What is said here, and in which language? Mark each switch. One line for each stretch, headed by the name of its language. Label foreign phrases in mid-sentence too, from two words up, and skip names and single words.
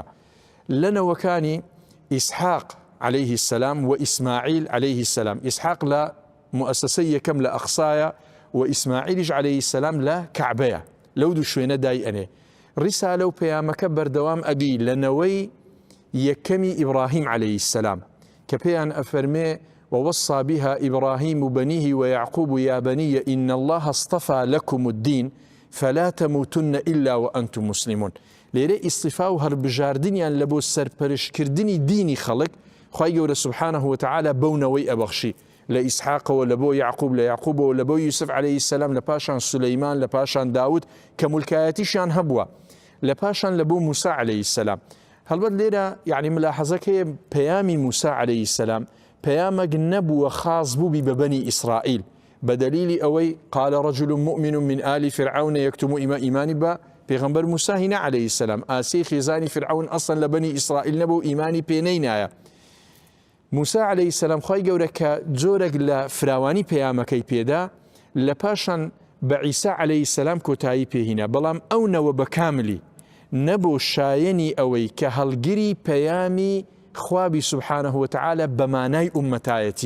Central Kurdish: لەنەوەکانی ئیسحاق
Arabic: عەلەیهی السەلام
Central Kurdish: و ئیسماعیل
Arabic: عەلەیهی السەلام،
Central Kurdish: ئیسحاق لە مؤسسەی یەکەم لە ئەقسایە و ئیسماعیلیش
Arabic: عەلەیهی السەلام
Central Kurdish: لە کەعبەیە. لەو دوو شوێنە دای ئەنێ. ڕیسالە و پەیامەکە بەردەوام ئەبی لەنەوەی یەکەمی ئیبراهیم
Arabic: عەلەیهی السەلام
Central Kurdish: کە پێیان ئەفەرمێ
Arabic: ووصى بها إبراهيم بنيه ويعقوب يا بني إن الله اصطفى لكم الدين فلا تموتن إلا وأنتم مسلمون.
Central Kurdish: لێرە ئیستیفا و هەڵبژاردنیان لە بۆ سەرپەرشکردنی دینی خەڵک خوای گەورە
Arabic: سبحانه وتعالى
Central Kurdish: بەونەوەی ئەبەخشی لە ئیسحاقەوە لە بۆ یعقوب لە یعقوبەوە لە بۆ یوسف
Arabic: عەلەیهی السەلام
Central Kurdish: لە پاشان سولەیمان لە پاشان داود کە مولکایەتیشیان هەبووە لە پاشان لە بۆ موسا
Arabic: عەلەیهی السەلام.
Central Kurdish: هەڵبەت لێرە یعنی ملاحەزەکەیە پەیامی موسا
Arabic: عەلەیهی السەلام
Central Kurdish: پەیامێک نەبووە خاص بووبی بە بەنی ئیسرائیل بدلیلی ئەوەی
Arabic: قال رجل مؤمن من آل فرعون يكتم إيماني
Central Kurdish: با پێغەمبەر موسا هینا
Arabic: عەلەیهی السەلام
Central Kurdish: ئاسی خێزانی فرعون ئەسڵەن لە بەنی ئیسرائیل نەبوو ئیمانی پێ نەینایە. موسا
Arabic: عەلەیهی السەلام
Central Kurdish: خوای گەورە کە جۆرێک لە فراوانی پەیامەکەی پێدا لە پاشان بە عیسا
Arabic: عەلەیهی السەلام
Central Kurdish: کۆتایی پێهینا بەڵام ئەو نەوە بە کاملی نەبوو شایەنی ئەوەی کە هەڵگری پەیامی خوابی
Arabic: سبحانه وتعالى
Central Kurdish: بەمانای ئومەتایەتی